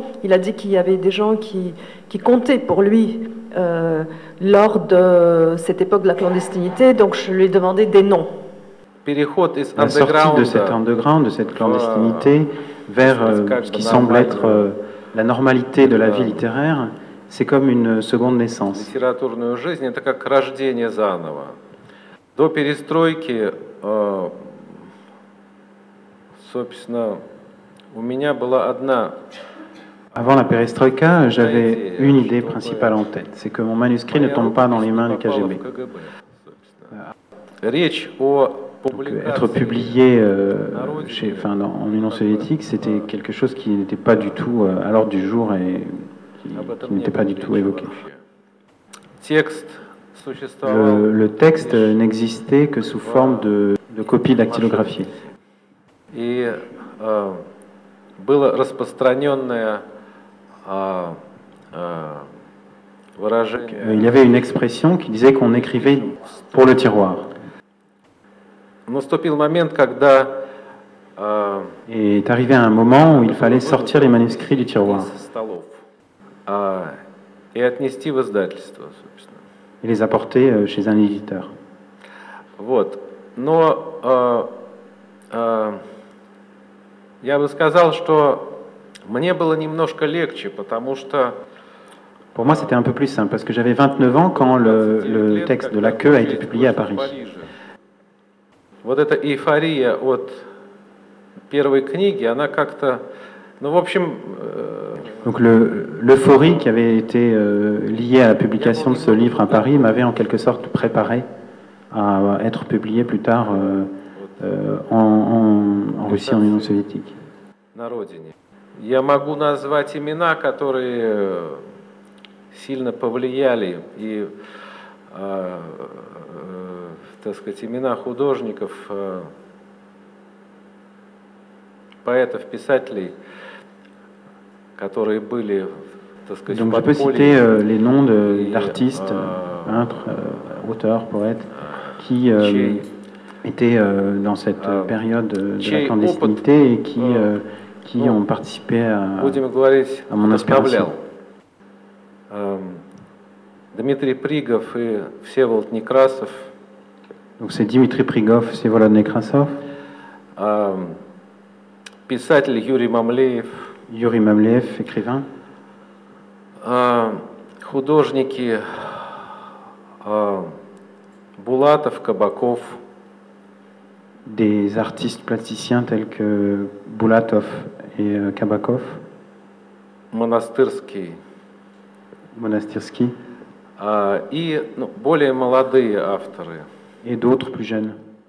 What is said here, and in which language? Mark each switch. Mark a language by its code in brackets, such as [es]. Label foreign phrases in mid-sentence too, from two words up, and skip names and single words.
[fr] Il a dit qu'il y avait des gens qui comptaient pour lui lors de cette époque de la clandestinité, donc je lui ai demandé des noms. La sortie de cet underground, de cette clandestinité, vers ce qui semble être la normalité de la vie littéraire, c'est comme une seconde naissance. [ru] Литературную жизнь это как рождение заново. До перестройки, собственно, у меня была одна. [fr] Avant la perestroïka, j'avais une idée principale en tête, c'est que mon manuscrit ne tombe pas dans les mains du KGB. [ru] Речь о [fr] Donc, être publié en Union soviétique, c'était quelque chose qui n'était pas du tout à l'ordre du jour et qui n'était pas du tout évoqué. Le texte n'existait que sous forme de copie dactylographiée. [ru] И было распространенное выражение. [fr] Il y avait une expression qui disait qu'on écrivait pour le tiroir. [ru] Наступил момент, когда [fr] Et est arrivé un moment où il fallait sortir les manuscrits du tiroir [ru] и отнести в издательство, собственно. [fr] Et les apporter chez un éditeur. [ru] Вот. Но я бы сказал, что мне было немножко легче, потому что [fr] Pour moi, c'était un peu plus simple, parce que j'avais 29 ans quand le texte de La Queue a été publié à Paris. [ru] Вот эта эйфория от первой книги, она как-то, ну, в общем. [fr] Donc l'euphorie qui avait été liée à la publication de ce livre à Paris m'avait en quelque sorte préparé à être publié plus tard en Russie, en Union soviétique. [ru] На родине. Я могу назвать имена, которые сильно повлияли, и, так сказать, имена художников, поэтов, писателей, которые были, так сказать, [fr] Donc je peux citer les noms d'artistes, peintres, auteurs, poètes, qui étaient dans cette période de la clandestinité et qui ont participé à mon inspiration. [ru] Дмитрий Пригов и Всеволод Некрасов. [fr] Donc c'est Dimitri Prigov, [ru] Всеволод Некрасов. Писатель Юрий Мамлеев. [fr] Юрий Мамлеев, écrivain. [ru] Художники Булатов, Кабаков. [fr] Des artistes plasticiens tels que Bulatov et Kabakov. [ru] Монастырский. [fr] Monastirski. [ru] И более молодые авторы. [fr] Et d'autres plus jeunes.